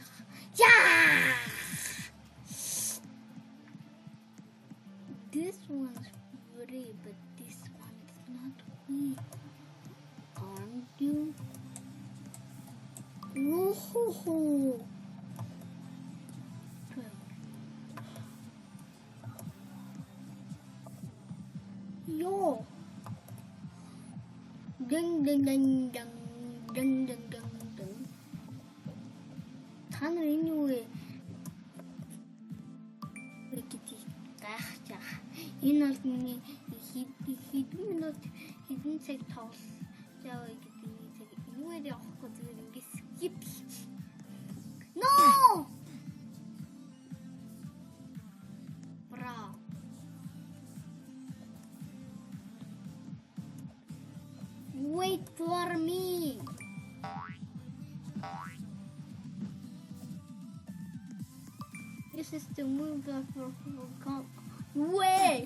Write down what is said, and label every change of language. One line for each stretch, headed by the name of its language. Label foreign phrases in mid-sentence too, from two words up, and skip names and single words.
English: Yeah! This one's free, but this one's not free. Aren't you? Woohoo! Yo! Ding ding ding ding ding ding ding ding.
Mongolian: Та нар энэ юу вэ? Энэ бол миний хэдэн минут хэдэн цаг тоглож яваа гэдэг нэг цаг юугаар явахгүй зүгээр ингэ skip хийчих.
English: No! Бра. Wait for me. This is the move that for way.